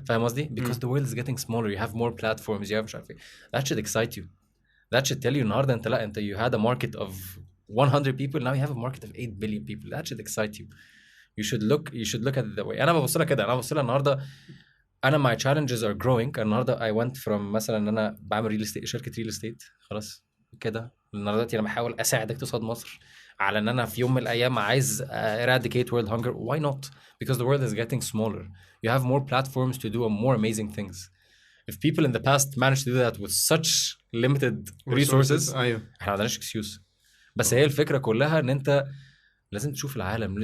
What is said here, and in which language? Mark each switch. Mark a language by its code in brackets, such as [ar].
[ar] فاهم قصدي؟ [en] Because the world is getting smaller, you have more platforms, you have [ar] مش عارف ايه. [en] That should excite you. That should tell you [ar] النهارده انت [en] you had a market of 100 people, now you have a market of 8 billion people. That should excite you. You should look at it that way. [ar] انا ببص لها كده، انا ببص لها النهارده انا [en] my challenges are growing. [ar] النهارده [en] I went from [ar] مثلا ان انا بعمل شركه ريل استيت خلاص كده. النهارده انا بحاول اساعد اقتصاد مصر على ان انا في يوم من الايام عايز [en] eradicate world hunger. Why not? Because the world is getting smaller. You have more platforms to do more amazing things. If people in the past managed to do that with such limited resources [ar] احنا ما عندناش excuse. بس هي الفكره كلها ان انت لازم تشوف العالم.